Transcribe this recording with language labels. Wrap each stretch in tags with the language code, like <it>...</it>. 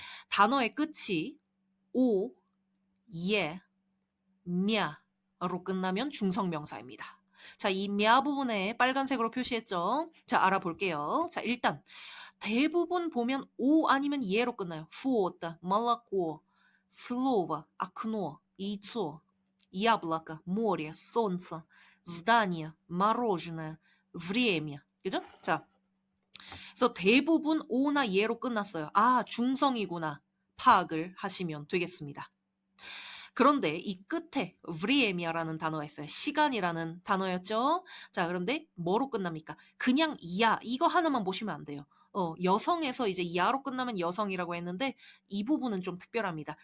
<ko>단어의 끝이 오, 예, мя로 끝나면 중성 명사입니다. 자, 이 냐 부분에 빨간색으로 표시했죠? 자, 알아볼게요. 자, 일단 대부분 보면 오 아니면 예로 끝나요.</ko> <ru>фото, молоко, слово, окно, яйцо, яблоко, море, солнце, здание, мороженое, время.</ru> <ko>그죠? 자, 그래서 대부분 오나 예로 끝났어요. 중성이구나. 파악을 하시면 되겠습니다. 그런데 이 끝에 vremia라는 단어가 있어요. 시간이라는 단어였죠. 자, 그런데 뭐로 끝납니까? 그냥 이야 이거 하나만 보시면 안 돼요. 여성에서 이제 이하로 끝나면 여성이라고 했는데 이 부분은 좀 특별합니다.</ko>